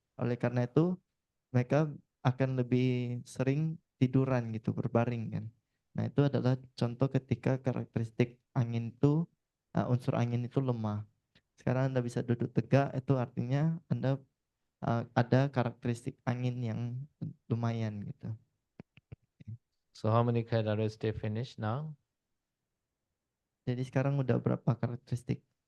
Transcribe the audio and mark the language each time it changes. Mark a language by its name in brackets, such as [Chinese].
[Indonesian] Oleh karena itu mereka akan lebih sering tiduran gitu, berbaring kan. Nah itu adalah contoh ketika karakteristik angin itu unsur angin itu lemah. Sekarang Anda bisa duduk tegak, itu artinya Anda ada karakteristik angin yang lumayan gitu. [English] So how many characteristics finish now? [Indonesian] Jadi sekarang udah berapa karakteristik?